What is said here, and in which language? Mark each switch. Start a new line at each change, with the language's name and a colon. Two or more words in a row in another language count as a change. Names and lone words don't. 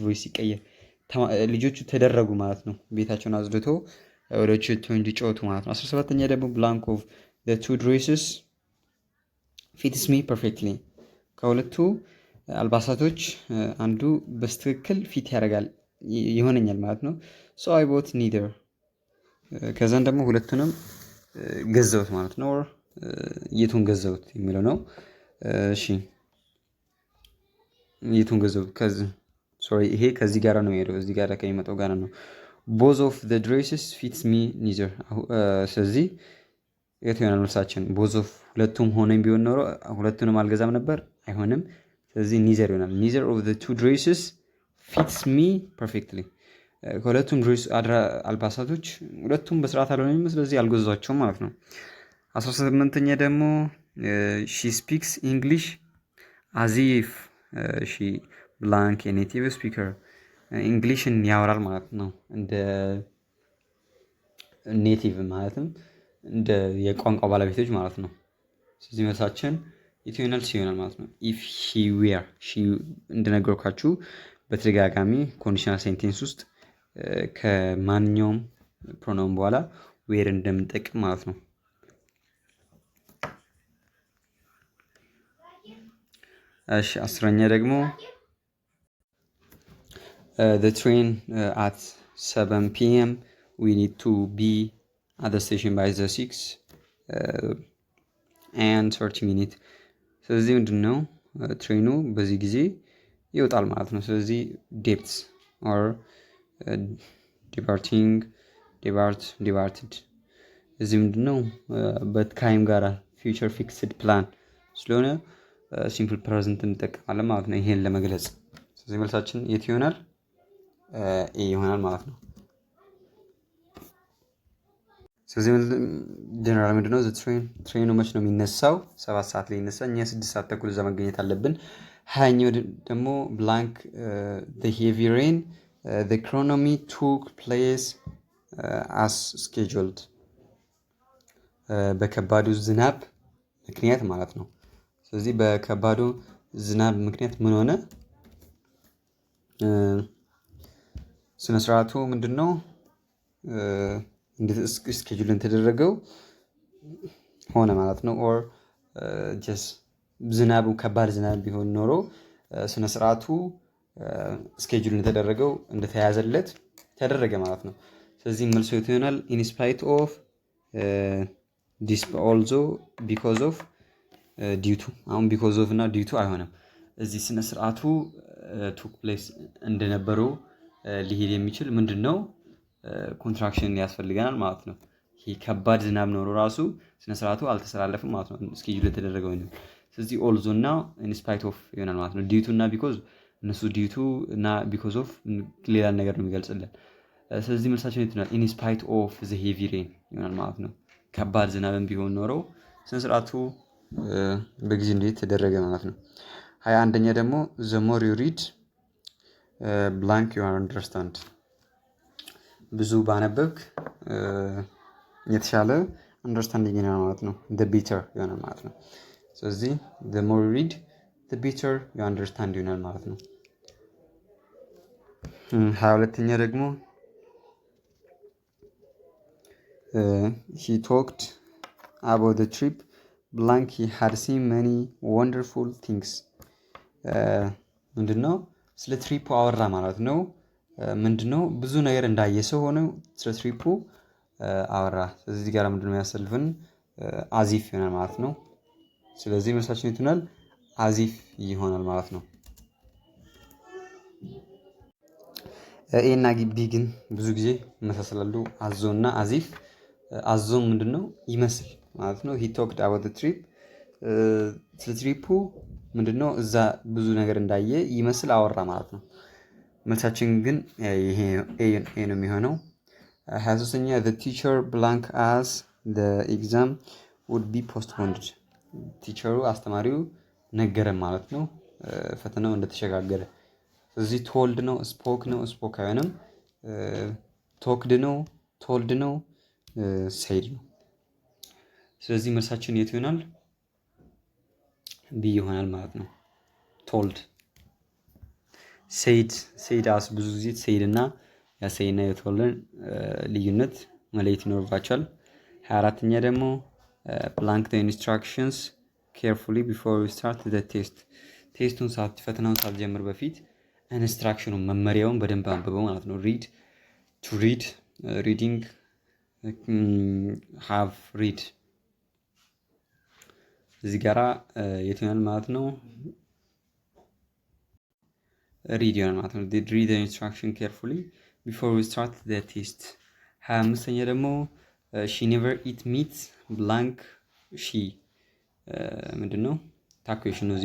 Amharic: ቮይስ ሲቀየር ልጆቹ ተደረጉ ማለት ነው ቤታቸውን አጽድቶ ወደ ችቶ እንዲጫወቱ ማለት ነው። 17ኛ ደግሞ
English: blank of the two dresses fits me perfectly
Amharic: ከሁለቱ አልባሳቶች አንዱ በስትክክል ፊት ያደርጋል ይሆነኛል ማለት ነው።
English: so I bought neither
Amharic: ከዛን ደግሞ ሁለቱንም ገዘውት ማለት ነው። የቱን ገዘውት የሚለው ነው። እሺ የቱን ገዘውት ይሄ ከዚህ ጋር ነው የሄደው፣ እዚህ ጋር ከሚመጣው ጋር ነው።
English: both of the dresses fits me neither
Amharic: ስለዚህ የት ይሆናል መልሳችን?
English: both of
Amharic: ሁለቱም ሆነኝ ቢሆን ኖሮ ሁለቱንም አልገዛም ነበር፣ አይሆንም። ስለዚህ neither ይሆናል።
English: neither of the two dresses fits me perfectly
Amharic: ከሁለቱም ድሬስ አልባሳቶች ሁለቱም በስርዓት አልሆነኝም፣ ስለዚህ አልገዛቸውም ማለት ነው። 18ኛ ደግሞ
English: she speaks English as if she blank a native speaker
Amharic: እንግሊሽን ያወራል ማለት ነው። እንደ ኔቲቭ ማለትም እንደ የቋንቋ ባለቤቶች ማለት ነው። ስለዚህ መልሳችን ኢትዮናል ሲሆናል ማለት ነው።
English: if he were she
Amharic: እንደነገርኳችሁ በተደጋጋሚ
English: conditional sentence
Amharic: ውስጥ ከማንኛውም ፕሮናውን በኋላ ዌር እንደምንጠቅም ማለት ነው። እሺ 10ኛ ደግሞ
English: the train at 7 p.m. we need to be at the station by the 6 and 30 minutes
Amharic: ስለዚህ ምንድነው ትሬኑ በዚህ ጊዜ ይወጣል ማለት ነው። ስለዚህ
English: departs or departed
Amharic: እዚህ ምንድነው በታይም ጋራ
English: future fixed plan
Amharic: ስለሆነ
English: simple present
Amharic: እንጠቀማለን ማለት ነው ይሄን ለመግለጽ። ስለዚህ መልሳችን የት ይሆናል? ኤ ይሆናል ማለት ነው። ስለዚህ ጀነራል ምንድነው ትሬኑ መች ነው የሚነሳው? 7 ሰዓት ላይ ይነሳ። እኛ 6 ሰዓት ተኩል እዛ መገኘት አለብን። 20ኛው ደግሞ
English: blank the heavy rain the chronomy took place as scheduled
Amharic: በከባዱ ዝናብ ምክንያት ማለት ነው። ስለዚህ በከባዱ ዝናብ ምክንያት ምን ሆነ? ስነ ስርዓቱ ምንድነው እንዴት ስኬጁል ተደረገው ሆነ ማለት ነው።
English: or just
Amharic: ዝናቡ ከባድ ዝናብ ቢሆን ኖሮ ስነ ስርዓቱ ስኬጁል ተደረገው እንደተያዘለት ተደረገ ማለት ነው። ስለዚህ መልሱ ይሆናል
English: in spite of this also because of due to
Amharic: አሁን
English: because of
Amharic: እና
English: due to
Amharic: አይሆንም። እዚህ ስነ ስርዓቱ
English: took place
Amharic: እንደነበረው ሊሄድ የሚችል ምንድነው ኮንትራክሽን ያስፈልገናል ማለት ነው። ይሄ ከባድ ዝናብ ኖሮ ራሱ ስነ ስርዓቱ አልተሰላለፈም ማለት ነው ስኬጁል የተደረገው ነው። ስለዚህ also እና
English: in spite of
Amharic: ይሆናል ማለት ነው።
English: due to
Amharic: እና because እነሱ
English: due to
Amharic: እና
English: because of
Amharic: ሌላ ነገር ነው የሚገልጽልን። ስለዚህ መልሳችን ይሆናል
English: in spite of the heavy rain
Amharic: ይሆናል ማለት ነው። ከባድ ዝናብም ቢሆን ኖሮ ስነ ስርዓቱ በጊዜ እንዴት ተደረገ ማለት ነው። 21ኛ ደግሞ
English: the more you read blank you understand
Amharic: ብዙ ባነበብክ የተሻለ አንደርስታንዲንግ ይኖራል ማለት ነው።
English: the better
Amharic: ይሆናል ማለት ነው። ስለዚህ
English: the more you read the better you understand
Amharic: ይሆናል ማለት ነው። 22ኛ ደግሞ
English: he talked about the trip blank he had seen many wonderful things
Amharic: ምንድነው ስለ ትሪፑ አወራ ማለት ነው። ምንድነው ብዙ ነገር እንዳየ ሰው ሆነ ስለ ትሪፑ አወራ። ስለዚህ እዚህ ጋር ምንድነው ያሰልፈን አዚፍ ይሆናል ማለት ነው። ስለዚህ መልሳችን ይሆናል አዚፍ ይሆናል ማለት ነው። ኤ እና ቢ ግን ብዙ ጊዜ መሳሰላሉ። አዞና አዚፍ አዞ ምንድነው ይመስል ማለት ነው።
English: he talked about the trip
Amharic: ስለ ትሪፑ ምንድነው እዛ ብዙ ነገር እንዳየ ይመስል አወራ ማለት ነው። መልሳችን ግን ይሄ ኤ ነው የሚሆነው። 23ኛ
English: the teacher blank as the exam would be postponed
Amharic: ቲቸሩ አስተማሪው ነገረን ማለት ነው ፈተናው እንደተሸጋገረ። ስለዚህ ቶልድ ነው ስፖክ አይሆንም። ቶክድ ነው ቶልድ ነው ሴድ ነው። ስለዚህ መልሳችን የት ይሆናል? ቢ ይሆናል ማለት ነው። ቶልድ ሴድ አስ ብዙ ጊዜ ሴድ እና ያሴይና የቶልድን ልዩነት መለየት ይኖርባቸዋል። 24ኛ ደግሞ
English: blank the instructions carefully before we start the test
Amharic: ቴስቱን ፈተናውን ሳትጀምር በፊት ኢንስትራክሽኑን መመሪያውን በደንብ አንብበው ማለት ነው።
English: read reading have read
Amharic: እዚህ ጋራ የት ይሆናል ማለት ነው?
English: read
Amharic: ይሆናል ማለት ነው።
English: read the instruction carefully before we start the test
Amharic: 25ኛ ደግሞ
English: she never eat meat blank she
Amharic: ምንድነው ታኩዌሽን ነው።